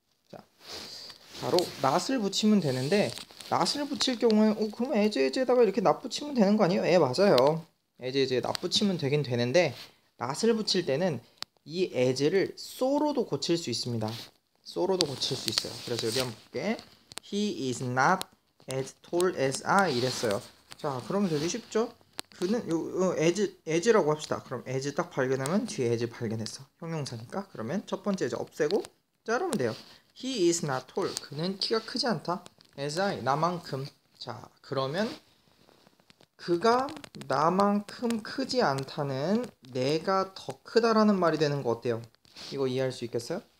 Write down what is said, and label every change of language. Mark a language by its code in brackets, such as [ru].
[ko] 자, 바로 not을 붙이면 되는데 not을 붙일 경우에 그럼 as에다가 이렇게 not 붙이면 되는 거 아니에요? 맞아요. as에 not 붙이면 되긴 되는데 not을 붙일 때는 이 as를 so로도 고칠 수 있습니다. so로도 고칠 수 있어요. 그래서 여기 한번 볼게. [en] He is not as tall as I [ko] 이랬어요. 자, 그러면 되게 쉽죠? 그는 as라고 합시다. 그럼 as 딱 발견하면 뒤에 as 발견했어. 형용사니까. 그러면 첫 번째 as 없애고 자르면 돼요. [en] He is not tall. [ko] 그는 키가 크지 않다. [en] as I [ko] 나만큼. 자, 그러면 그가 나만큼 크지 않다는 내가 더 크다라는 말이 되는 거 어때요? 이거 이해할 수 있겠어요?